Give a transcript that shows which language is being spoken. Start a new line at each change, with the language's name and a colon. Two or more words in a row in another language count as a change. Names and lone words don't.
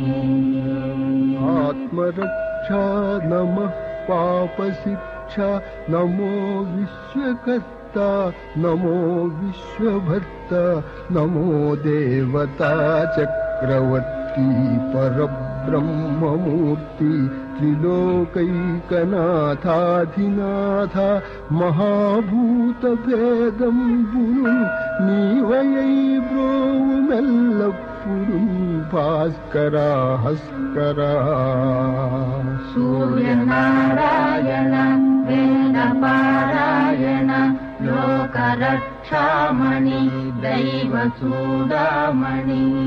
Sanskrit: ಆತ್ಮರಕ್ಷಾ ನಮಃ ಪಾಪಶಿಕ್ಷಾ ನಮೋ ವಿಶ್ವಕರ್ತ ನಮೋ ವಿಶ್ವಭರ್ತ ನಮೋ ದೇವತಾ ಚಕ್ರವರ್ತಿ ಪರಬ್ರಹ್ಮಮೂರ್ತಿ
Telugu: ತ್ರಿಲೋಕೈಕನಾಥಾಧಿನಾಥ మహాభూతభేదం బును నీవయై బ్రోవుమెల్లప్పుడు భాస్కరా హస్కరా. సూర్యనారాయణ వేద పారాయణ లోకరక్షామణి దైవ చూడామణి.